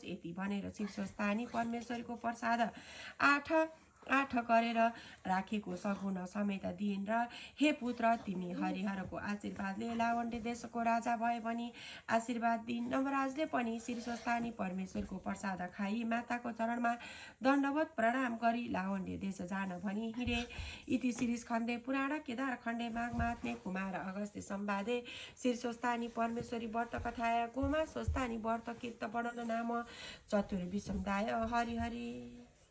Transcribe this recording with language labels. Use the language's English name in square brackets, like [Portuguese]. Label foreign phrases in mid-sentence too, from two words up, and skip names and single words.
[Nepali] यति भनेर शिव स्वस्थानी परमेश्वरको प्रसाद आठ गरेर राखेको सगुन समेत दिइन् र हे पुत्र, तिमी हरिहरको आशीर्वादले लावण्य देशको राजा भए पनि आशीर्वाद दिइन्। नवराजले पनि श्री स्वस्थानी परमेश्वरको प्रसाद खाई माताको चरणमा दण्डवत प्रणाम गरी लावण्य देश जान भनी हिँडे। [Sanskrit] इति श्री स्कन्दे पुराण केदार खण्डे माघ महात्म्ये कुमार अगस्त्य संवादे श्री स्वस्थानी परमेश्वरी व्रत कथाया गोमा स्वस्थानी व्रत कीर्त वर्णन नाम चतुर्विशंदाय। हरि हरि।